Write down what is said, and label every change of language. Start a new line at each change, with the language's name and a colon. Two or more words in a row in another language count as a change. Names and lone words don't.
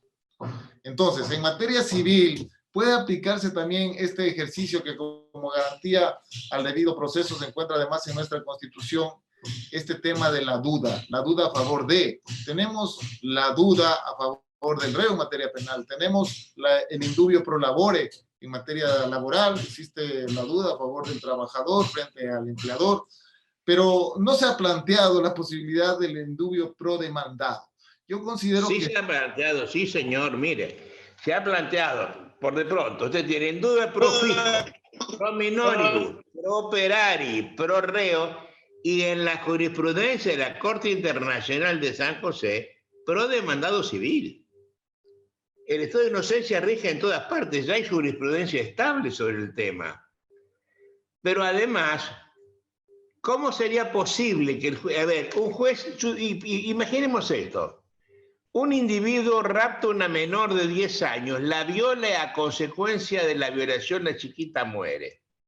Spanish: Entonces, en materia civil, puede aplicarse también este ejercicio que como garantía al debido proceso se encuentra además en nuestra Constitución, este tema de la duda a favor de. Tenemos la duda a favor del reo en materia penal, tenemos el
Latin: indubio pro labore
Spanish: en materia laboral, existe la duda a favor del trabajador frente al empleador, pero no se ha planteado la posibilidad del
Latin: indubio pro
Spanish: demandado. Yo considero sí que... se ha planteado, sí señor, mire, se ha planteado, por de pronto, usted tiene
Latin: indubio pro fico, pro minori, pro operari, pro reo,
Spanish: y en la jurisprudencia de la Corte Internacional de San José, pro demandado civil. El estado de inocencia rige en todas partes, ya hay jurisprudencia estable sobre el tema. Pero además, ¿cómo sería posible que el juez, a ver, un juez, imaginemos esto, un individuo rapta a una menor de 10 años, la viola y a consecuencia de la violación la chiquita muere.